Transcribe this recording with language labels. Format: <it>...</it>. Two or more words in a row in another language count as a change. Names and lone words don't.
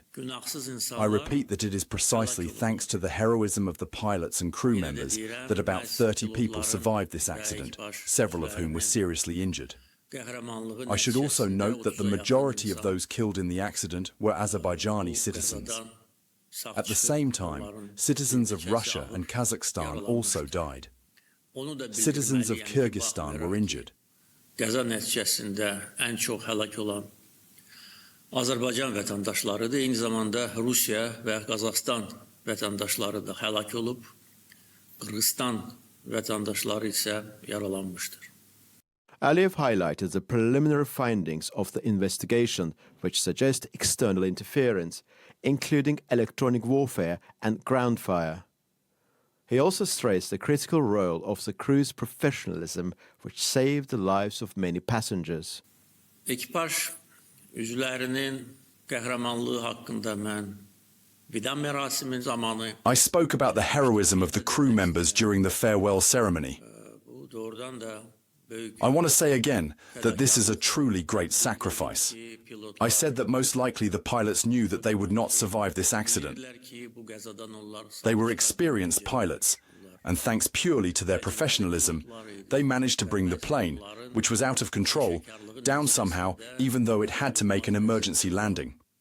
<en>I repeat that it is precisely thanks to the heroism of the pilots and crew members that about 30 people survived this accident, several of whom were seriously injured. I should also note that the majority of those killed in the accident were Azerbaijani citizens. At the same time, citizens of Russia and Kazakhstan also died. Citizens of Kyrgyzstan were injured.</en> <az>Qəza nəticəsində ən çox həlak olan Azərbaycan vətəndaşlarıdır. Eyni zamanda Rusiya və Qazaxstan vətəndaşları da həlak olub. Qırğızstan vətəndaşları isə yaralanmışdır.</az> <en>Aliyev highlighted the preliminary findings of the investigation, which suggest external interference, including electronic warfare and ground fire. He also stressed the critical role of the crew's professionalism, which saved the lives of many passengers.</en> <az>Ekipaj üzvlərinin qəhrəmanlığı haqqında mən vida mərasimi zamanı</az> <en>I spoke about the heroism of the crew members during the farewell ceremony. I want to say again that this is a truly great sacrifice. I said that most likely the pilots knew that they would not survive this accident. They were experienced pilots, and thanks purely to their professionalism, they managed to bring the plane, which was out of control, down somehow, even though it had to make an emergency landing.</en>